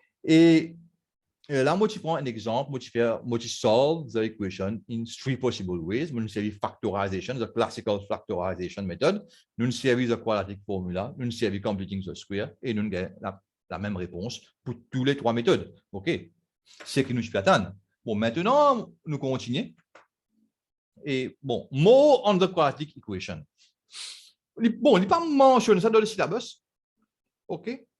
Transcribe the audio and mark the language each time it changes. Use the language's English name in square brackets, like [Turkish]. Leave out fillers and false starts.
[French] Et là, moi, je prends un exemple, moi, je solve the equation in three possible ways. [English] Nous servons factorization, the classical factorization method. Nous servons the quadratic formula. Nous servons completing the square. [French] Et nous avons la même réponse pour toutes les trois méthodes. OK? C'est ce que nous devons attendre. Bon, maintenant, nous continuons. [English] Et bon, more on the quadratic equation. [French] Bon, il n'est pas mentionné ça dans le syllabus. OK?